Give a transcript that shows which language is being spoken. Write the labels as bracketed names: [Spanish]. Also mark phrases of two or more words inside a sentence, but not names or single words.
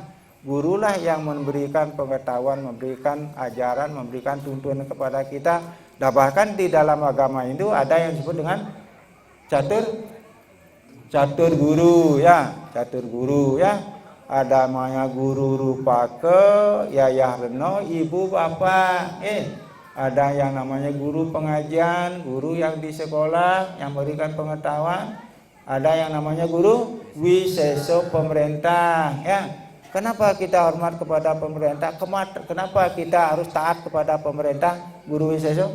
[Indonesian] Gurulah yang memberikan pengetahuan, memberikan ajaran, memberikan tuntunan kepada kita. Dan bahkan di dalam agama Hindu ada yang disebut dengan catur guru, ya, catur guru, ya. Ada namanya guru rupaka, [Javanese] yayah reno, [Indonesian] ibu bapak. Ada yang namanya guru pengajian, guru yang di sekolah yang memberikan pengetahuan. Ada yang namanya guru wiseso pemerintah, ya. Kenapa kita hormat kepada pemerintah? Kenapa kita harus taat kepada pemerintah, guru wiseso?